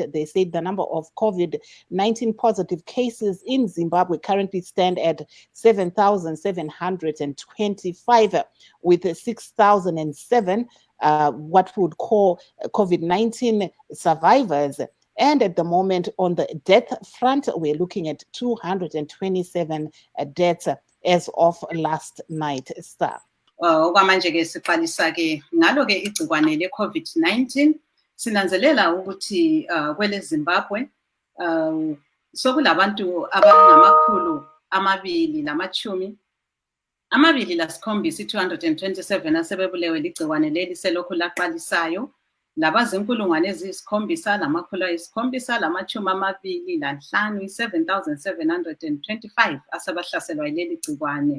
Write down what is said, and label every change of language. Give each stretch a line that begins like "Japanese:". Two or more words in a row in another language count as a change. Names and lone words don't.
English: They said the number of COVID-19 positive cases in Zimbabwe currently stand at 7,725, with 6,007 what we would call COVID-19 survivors. And at the moment, on the death front, we're looking at 227 deaths as of last night.
North Ndebele: Okwamanje-ke siqalisa-ke ngalo-ke igciwane le-COVID-19 sinanzelela ukuthi kwele Zimbabwe sokulabantu abangamakhulu amabili lasikhombisa 227 asebebulewe ligciwane leli selokhu laqalisayo, labazinkulungwane eziyisikhombisa lamakhulu ayisikhombisa lamachumi amabili lanhlanu 7,725 asebahlaselwa yileli gciwane.